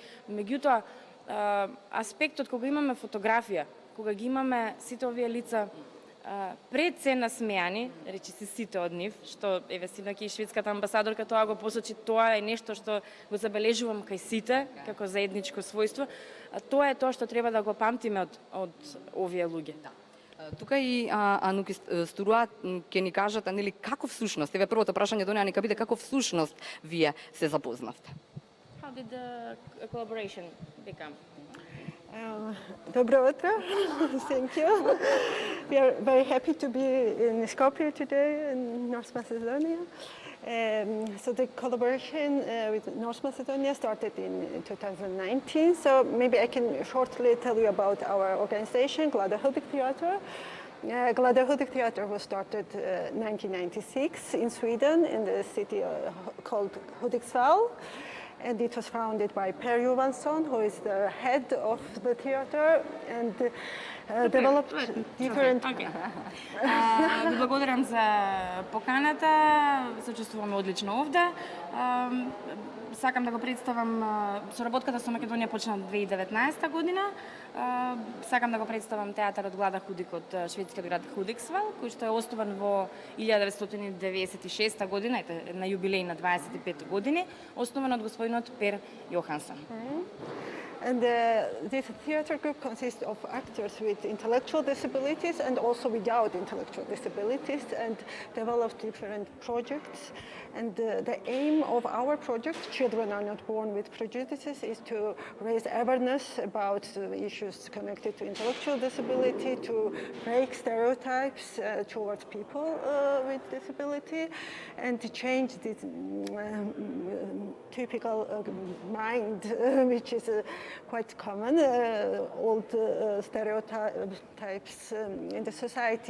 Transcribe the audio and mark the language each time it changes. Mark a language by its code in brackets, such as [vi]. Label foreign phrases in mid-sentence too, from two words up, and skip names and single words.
[mk] Меѓутоа аспектот кога имаме фотографија, кога ги имаме сите овие лица пред се насмеани, речи се сите од нив, што еве синоќа и шведската амбасадорка тоа го посочи, тоа е нешто што го забележувам кај сите како заедничко својство, тоа е тоа што треба да го памтиме од овие луѓе. Тука и Ануки Струа ќе ни кажат, нели, како всушност, еве првото прашање до неа нека биде како всушност вие се запознавте. [en] How did the collaboration become? [mk] Добро утро. [en] Thank you. We are very happy to be in Skopje today in North Macedonia. So the collaboration with North Macedonia started in 2019. So maybe I can shortly tell you about our organization, Glada Hudik Theater. Glada Hudik Theater was started 1996 in Sweden, in the city called Hudiksvall. And it was founded by Per Johansson, who is the head of the theater, and developed different... [mk] Ви благодарам за поканата, се чувствуваме одлично овде. Сакам да го представам, соработката со Македонија почна 2019 година. Сакам да го представам театарот Глада Худик од шведскиот град Худиксвал, кој што е основан во 1996 година, на јубилеј на 25 години, основан од господинот Per Johansson. [en] And this theater group consists of actors with intellectual disabilities and also without intellectual disabilities, and developed different projects. And the aim of our project, Children Are Not Born with Prejudices, is to raise awareness about issues connected to intellectual disability, to break stereotypes towards people with disability, and to change this typical mind, which is quite common, old stereotypes in the society.